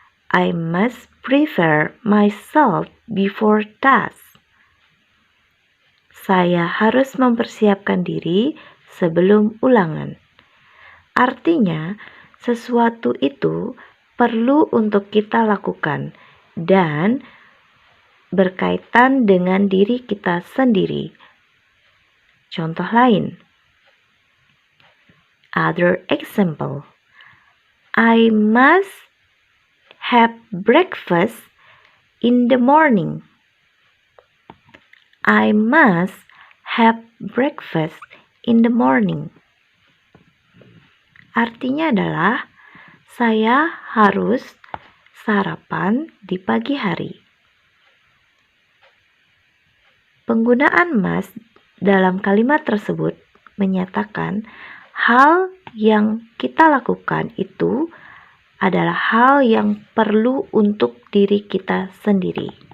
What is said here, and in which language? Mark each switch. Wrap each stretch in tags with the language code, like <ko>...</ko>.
<en>I must prepare myself before task.</en> <id>Saya harus mempersiapkan diri sebelum ulangan. Artinya, sesuatu itu perlu untuk kita lakukan dan berkaitan dengan diri kita sendiri. Contoh lain.</id> <en>Other example. I must have breakfast in the morning. I must have breakfast in the morning.</en> <id>Artinya adalah saya harus sarapan di pagi hari. Penggunaan must dalam kalimat tersebut menyatakan hal yang kita lakukan itu adalah hal yang perlu untuk diri kita sendiri.</id>